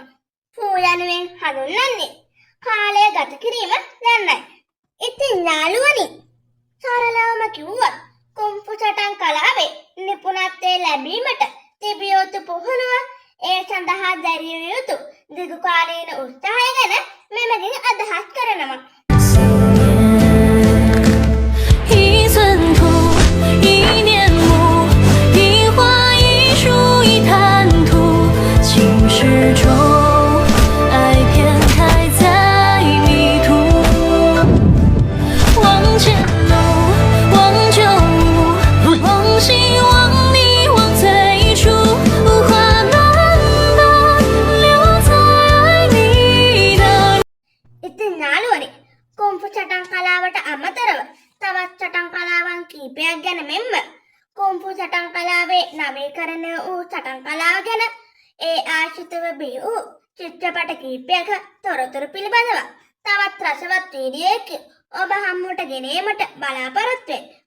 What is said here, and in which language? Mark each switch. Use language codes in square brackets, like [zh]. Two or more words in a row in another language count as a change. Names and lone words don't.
[si] ෆූ යනුවෙන් හඳුන්වන්නේ කාලය ගත කිරීම යන්නයි. ඉතින් යාළුවනි සරලවම කිව්වොත් කුන්ෆු සටන් කලාවේ නිපුණත්වය ලැබීමට තිබිය යුතු පුහුණුව ඒ සඳහා දැරිය යුතු දිගුකාලීන උත්සාහය ගැන මෙමගින් අදහස් කරනවා. [zh] 一寸土，一年木，一花一树一滩土，青石中，爱偏开在迷途。往前路，往旧路，往昔往你往最初，花暖暖留在爱你的。 [si] ඉතින් යාළුවනි කුන්ෆු සටන් කලාවට අමතරව තවත් සටන් කලාවන් කීපයක් ගැන මෙන්ම කුන්ෆු සටන් කලාවේ නවීකරණය වූ සටන් කලාව ගැන ඒ ආශ්‍රිතව බිහි වූ චිත්‍රපට කීපයක තොරතුරු පිළිබඳව තවත් රසවත් වීඩියෝයකින් ඔබ හමුවට ගෙනීමට බලාපොරොත්තු වෙයි.